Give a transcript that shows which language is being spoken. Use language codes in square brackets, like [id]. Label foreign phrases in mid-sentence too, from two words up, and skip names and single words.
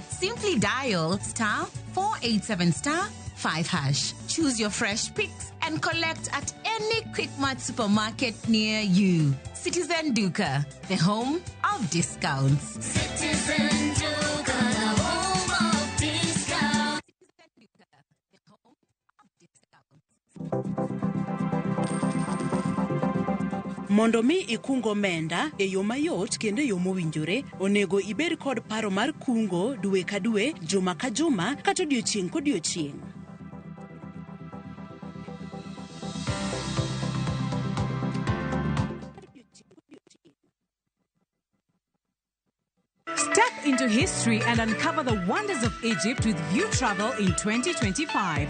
[en] Simply dial *487*5#. Choose your fresh picks and collect at any Quickmart supermarket near you. Citizen Duka, the home of discounts. Citizen Duka, the home of discounts. [luo] Mondo mi ikungo omenda e yo mayot kendo e yo mowinjore, onego ibed kod paro mar kungo dwe ka dwe, juma ka juma, kata odiochieng' kodiochieng'. [en] Step into history and uncover the wonders of Egypt with View Travel in 2025.